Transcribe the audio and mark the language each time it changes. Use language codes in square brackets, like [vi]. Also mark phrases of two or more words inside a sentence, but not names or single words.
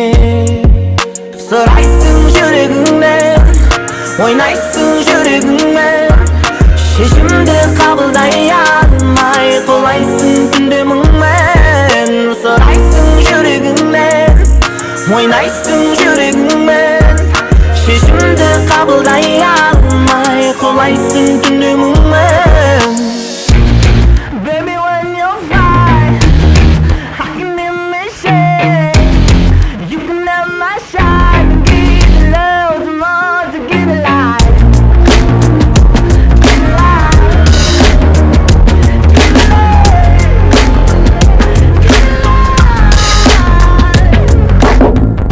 [kk] Сұрайсың жүрегіңнен, ойнайсың жүрегіңмен, шешімді қабылдай алмай құлайсың түнде мұңмен. Сұрайсың жүрегіңнен, ойнайсың жүрегіңмен, шешімді қабылдай алмай құлайсың түнде мұңмен. [en] Baby, when you're fine, I can imagine you can have my shine and give me love tomorrow to give me life. Give me life. Give me life. Give me life.